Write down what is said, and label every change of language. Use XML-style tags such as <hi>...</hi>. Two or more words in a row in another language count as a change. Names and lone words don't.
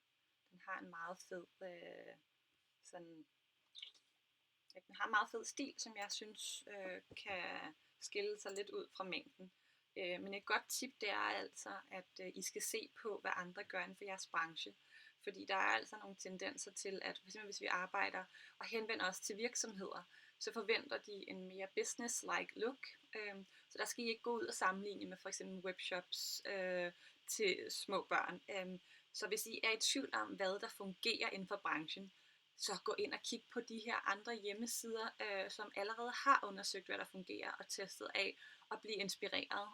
<da>Den har en meget fed den har en meget fed stil, som jeg synes kan skille sig lidt ud fra mængden. Men et godt tip det er altså, at I skal se på, hvad andre gør inden for jeres branche. Fordi der er altså nogle tendenser til, at f.eks. hvis vi arbejder og henvender os til virksomheder, så forventer de en mere</da> <en>business-like look.</en> <da>Så der skal I ikke gå ud og sammenligne med f.eks. webshops til små børn. Så hvis I er i tvivl om, hvad der fungerer inden for branchen, så gå ind og kig på de her andre hjemmesider, som allerede har undersøgt, hvad der fungerer og testet af, og blive inspireret.</da>